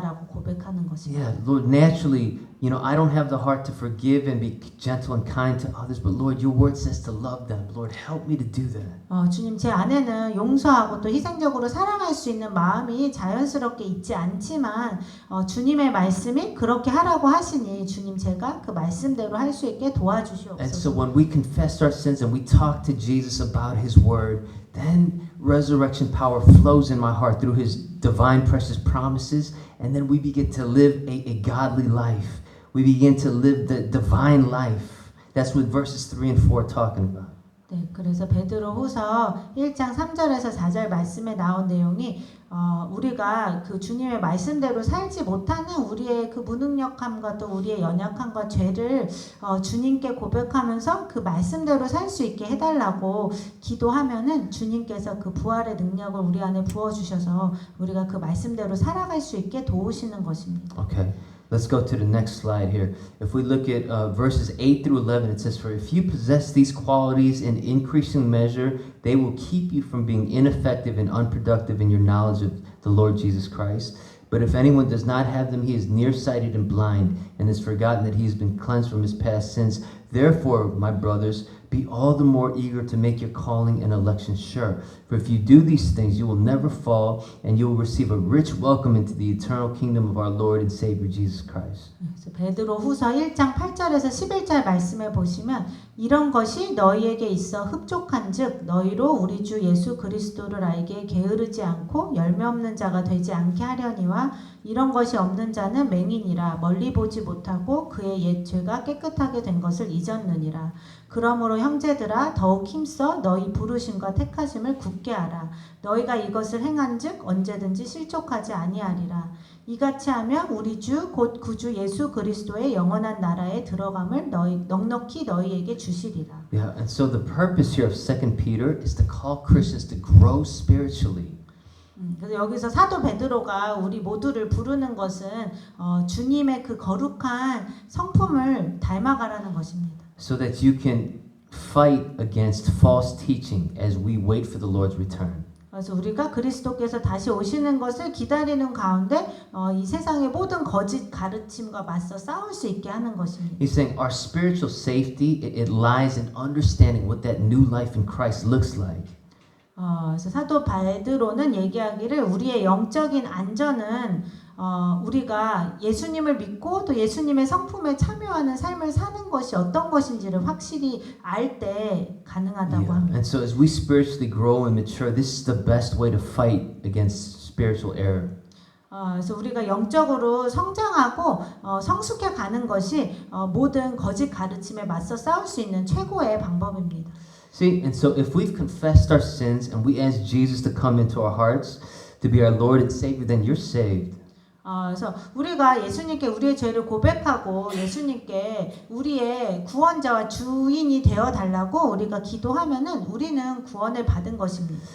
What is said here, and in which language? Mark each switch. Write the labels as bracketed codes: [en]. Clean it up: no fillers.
[ko] 라고 고백하는 것입니다. [en] Yeah, Lord, naturally, I don't have the heart to forgive and be gentle and kind to others, but Lord, your word says to love them. Lord, help me to do that. [ko] 주님, 제 안에는 용서하고 또 희생적으로 사랑할 수 있는 마음이 자연스럽게 있지 않지만 주님의 말씀이 그렇게 하라고 하시니 주님, 제가 그 말씀대로 할 수 있게 도와주시옵소서. [en] And so when we confess our sins and we talk to Jesus about his word, then resurrection power flows in my heart through his divine precious promises, and then we begin to live a godly life. We begin to live the divine life That's what verses 3 and 4 are talking about. [ko] 네, 그래서 베드로후서 1장 3절에서 4절 말씀에 나온 내용이 우리가 그 주님의 말씀대로 살지 못하는 우리의 그 무능력함과 또 우리의 연약함과 죄를 주님께 고백하면서 그 말씀대로 살 수 있게 해달라고 기도하면은 주님께서 그 부활의 능력을 우리 안에 부어주셔서 우리가 그 말씀대로 살아갈 수 있게 도우시는 것입니다. [en] Okay. Let's go to the next slide here. If we look at verses 8 through 11, it says, "For if you possess these qualities in increasing measure, they will keep you from being ineffective and unproductive in your knowledge of the Lord Jesus Christ. But if anyone does not have them, he is nearsighted and blind, and has forgotten that he has been cleansed from his past sins. Therefore, my brothers, be all the more eager to make your calling and election sure. For if you do these things, you will never fall, and you will receive a rich welcome into the eternal kingdom of our Lord and Savior Jesus Christ." [ko] 그래서 베드로후서 1장 8절에서 11절 말씀에 보시면 이런 것이 너희에게 있어 흡족한즉 너희로 우리 주 예수 그리스도를 알기에 게으르지 않고 열매 없는 자가 되지 않게 하려니와 이런 것이 없는 자는 맹인이라 멀리 보지 못하고 그의 옛 죄가 깨끗하게 된 것을 잊었느니라. 그러므로 형제들아 더욱 힘써 너희 부르심과 택하심을 굳게 하라. 너희가 이것을 행한즉 언제든지 실족하지 아니하리라. 이같이 하면 우리 주 곧 구주 예수 그리스도의 영원한 나라에 들어감을 넉넉히 너희에게 주시리라. [en] Yeah, and so the purpose here of 2 Peter is to call Christians to grow spiritually. [ko] 그래서 여기서 사도 베드로가 우리 모두를 부르는 것은 주님의 그 거룩한 성품을 닮아가라는 것입니다. [en] So that you can fight against false teaching as we wait for the Lord's return. [ko] 그래서 우리가 그리스도께서 다시 오시는 것을 기다리는 가운데 이 세상의 모든 거짓 가르침과 맞서 싸울 수 있게 하는 것입니다. [en] He's saying our spiritual safety, it lies in understanding what that new life in Christ looks like. [ko] 그래서 사도 베드로는 얘기하기를 우리의 영적인 안전은 우리가 예수님을 믿고 또 예수님의 성품에 참여하는 삶을 사는 것이 어떤 것인지를 확실히 알 때 가능하다고 합니다. [en] And so as we spiritually grow and mature, this is the best way to fight against spiritual error. [ko] 그래서 우리가 영적으로 성장하고 성숙해 가는 것이 모든 거짓 가르침에 맞서 싸울 수 있는 최고의 방법입니다. [en] See, and so if we've confessed our sins and we ask Jesus to come into our hearts to be our Lord and Savior, then you're saved. [ko] 그래서 우리가 예수님께 우리의 죄를 고백하고 예수님께 우리의 구원자와 주인이 되어 달라고 우리가 기도하면은 우리는 구원을 받은 것입니다.